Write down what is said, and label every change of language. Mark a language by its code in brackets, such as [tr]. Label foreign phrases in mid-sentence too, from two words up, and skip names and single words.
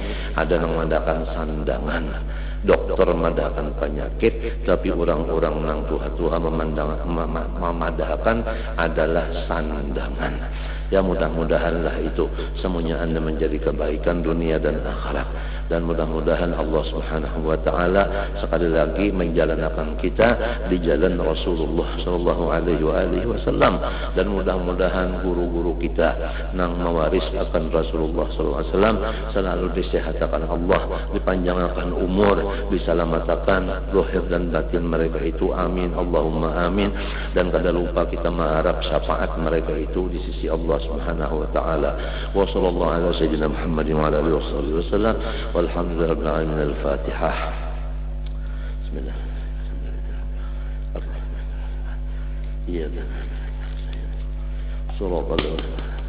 [bjn] Ada yang mengadakan sandangan, dokter memadahkan penyakit, tapi orang-orang nang tua-tua memadahkan adalah sandangan. [id] Ya mudah-mudahanlah itu semuanya Anda menjadi kebaikan dunia dan akhirat. Dan mudah-mudahan Allah [ar] سبحانه وتعالى [id] sekali lagi menjalankan kita di jalan Rasulullah [ar] صلى الله عليه وسلم. [id] Dan mudah-mudahan guru-guru kita nang mewaris akan Rasulullah [ar] صلى الله عليه وسلم [id] selalu disehatkan Allah, dipanjangkan umur, diselamatkan zahir dan batin mereka itu. [ar] آمين اللهم آمين. [id] Dan kada lupa kita mengharap syafaat mereka itu di sisi Allah [ar] سبحانه وتعالى. وصلى الله على سيدنا محمد وعلى آله وسلم. والحمد لله رب العالمين. Al-Fatihah. Bismillah. Iya. Surah Allah.